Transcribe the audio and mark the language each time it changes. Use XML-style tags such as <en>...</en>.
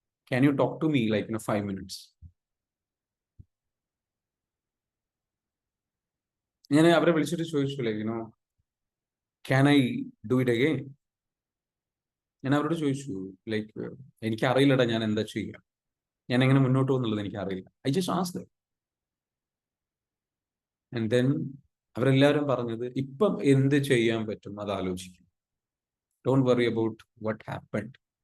<en>Can you talk to me 5 minutes?</en> <ml>ഞാൻ അവരെ വിളിച്ചിട്ട് ചോദിച്ചു,</ml> <en>can I do it again?</en> <ml>ഞാൻ അവരോട് ചോദിച്ചു, എനിക്കറിയില്ലടാ ഞാൻ എന്താ ചെയ്യുക, ഞാൻ എങ്ങനെ മുന്നോട്ട് പോകുന്നുള്ളത് എനിക്കറിയില്ല.</ml> <en>I just asked them. And then</en> <ml>അവരെല്ലാവരും പറഞ്ഞത്, ഇപ്പം എന്ത് ചെയ്യാൻ പറ്റും അത് ആലോചിക്കും.</ml> <en>Don't worry about what happened.</en>